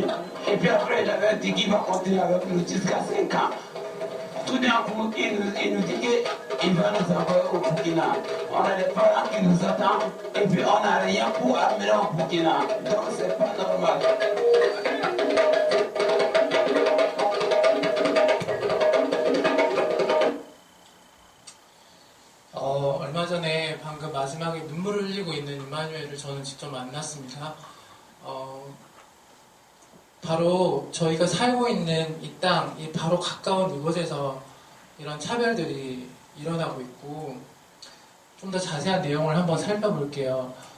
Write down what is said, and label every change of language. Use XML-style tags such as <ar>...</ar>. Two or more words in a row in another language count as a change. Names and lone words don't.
<fr>Et puis après, il avait dit qu'il va continuer avec nous jusqu'à 5 ans. Tout d'un coup, il nous dit qu'il va nous envoyer au Burkina. On a des parents qui nous attendent et puis on n'a rien pour amener au Burkina. Donc c'est pas normal.</fr> <ko>얼마 전에 방금 마지막에 눈물을 흘리고 있는 임마누엘을 저는 직접 만났습니다. 바로 저희가 살고 있는 이 땅, 이 바로 가까운 이곳에서 이런 차별들이 일어나고 있고 좀 더 자세한 내용을 한번 살펴볼게요.</ko>